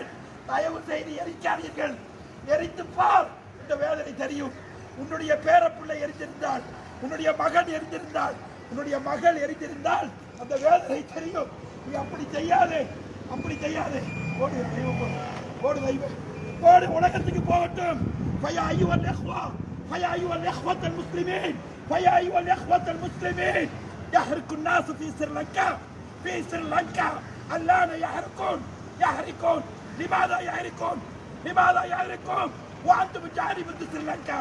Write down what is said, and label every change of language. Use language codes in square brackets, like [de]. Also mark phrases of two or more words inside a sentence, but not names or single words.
[ta] தயவு செய்து எரிக்காதீர்கள். எரித்து பார், இந்த வேதனை தெரியும். உன்னுடைய பேரப்பிள்ளை எரிந்திருந்தால், உன்னுடைய மகன் எரிந்திருந்தால், உன்னுடைய மகள் எரிந்திருந்தால் அந்த வேதனை தெரியும். நீ அப்படி செய்யாதே. போடு, உலகத்துக்கு போகட்டும். [ar] فيا أيها الإخوة المسلمين يحرق الناس في سريلانكا الآن يحرقون. لماذا يحرقون وأنتم جانب سريلانكا؟